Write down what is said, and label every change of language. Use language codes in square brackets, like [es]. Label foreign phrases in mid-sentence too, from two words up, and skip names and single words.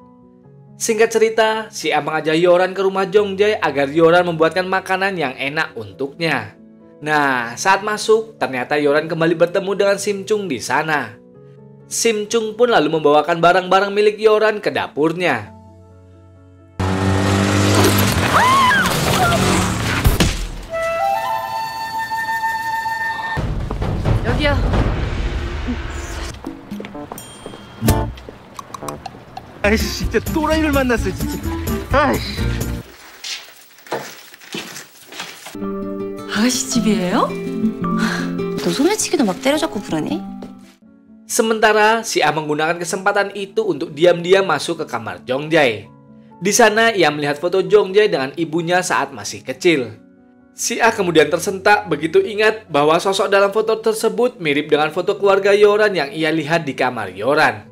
[id] Singkat cerita, si A mengajak Yoran ke rumah Jong Jae agar Yoran membuatkan makanan yang enak untuknya. Nah, saat masuk, ternyata Yoran kembali bertemu dengan Sim Chung di sana. Sim Chung pun lalu membawakan barang-barang milik Yoran ke dapurnya. [ko] 여기요. 아이씨, 진짜 또라이를 만났어, 진짜. 아이씨. 아가씨 집이에요? 너 소매치기도 막 때려잡고 그러니? [id] Sementara si A menggunakan kesempatan itu untuk diam-diam masuk ke kamar Jong Jae. Di sana ia melihat foto Jong Jae dengan ibunya saat masih kecil. Si A kemudian tersentak begitu ingat bahwa sosok dalam foto tersebut mirip dengan foto keluarga Yoran yang ia lihat di kamar Yoran.